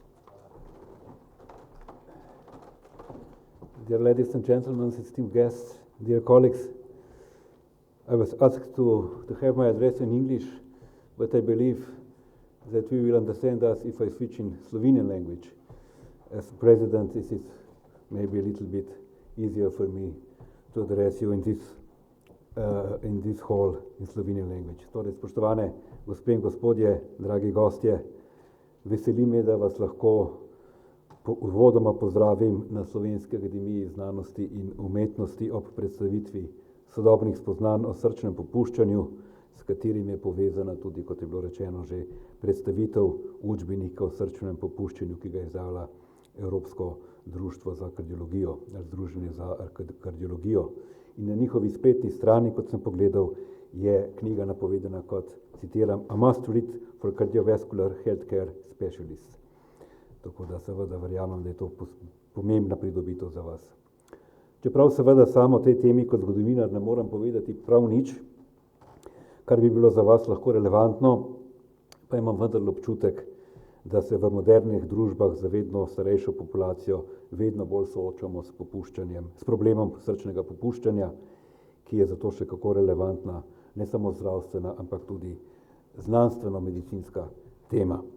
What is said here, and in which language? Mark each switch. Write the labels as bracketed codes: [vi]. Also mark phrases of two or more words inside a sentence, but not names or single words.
[en] Dear ladies and gentlemen, esteemed guests, dear colleagues, I was asked to have my address in English, but I believe that we will understand us if I switch in Slovenian language. As president, this is maybe a little bit easier for me to address you in this hall in Slovenian language. [sl] Torej, spoštovane gospe in gospodje, dragi gostje, veseli me, da vas lahko uvodoma pozdravim na Slovenski akademiji znanosti in umetnosti ob predstavitvi sodobnih spoznanj o srčnem popuščanju, s katerim je povezana tudi, kot je bilo rečeno, že predstavitev učbenika o srčnem popuščanju, ki ga je izdala Evropsko društvo za kardiologijo, Združenje za kardiologijo. In na njihovi spletni strani, kot sem pogledal, je knjiga napovedana kot, citiram, [en] a must read for cardiovascular healthcare specialists. [sl] Tako da seveda verjamem, da je to pomembna pridobitev za vas. Čeprav seveda samo o tej temi kot zgodovinar ne moram povedati prav nič, kar bi bilo za vas lahko relevantno, pa imam vendar občutek, da se v modernih družbah za vedno starejšo populacijo vedno bolj soočamo s popuščanjem, s problemom srčnega popuščanja, ki je zato še kako relevantna, ne samo zdravstvena, ampak tudi znanstveno-medicinska tema.